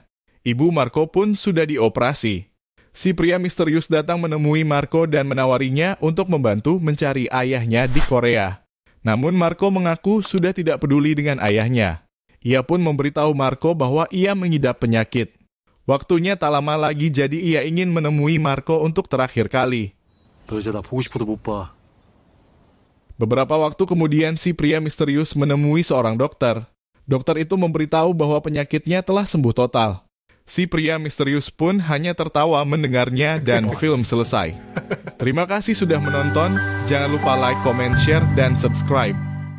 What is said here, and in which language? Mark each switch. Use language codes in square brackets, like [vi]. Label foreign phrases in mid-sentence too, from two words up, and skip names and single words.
[id] Ibu Marco pun sudah dioperasi. Si pria misterius datang menemui Marco dan menawarinya untuk membantu mencari ayahnya di Korea. Namun Marco mengaku sudah tidak peduli dengan ayahnya. Ia pun memberitahu Marco bahwa ia mengidap penyakit. Waktunya tak lama lagi jadi ia ingin menemui Marco untuk terakhir kali. [ko] 너 이제 나 보고 싶어도 못 봐. [id] Beberapa waktu kemudian si pria misterius menemui seorang dokter. Dokter itu memberitahu bahwa penyakitnya telah sembuh total. Si pria misterius pun hanya tertawa mendengarnya dan film selesai. Terima kasih sudah menonton. Jangan lupa [en] like, comment, share, [id] dan subscribe.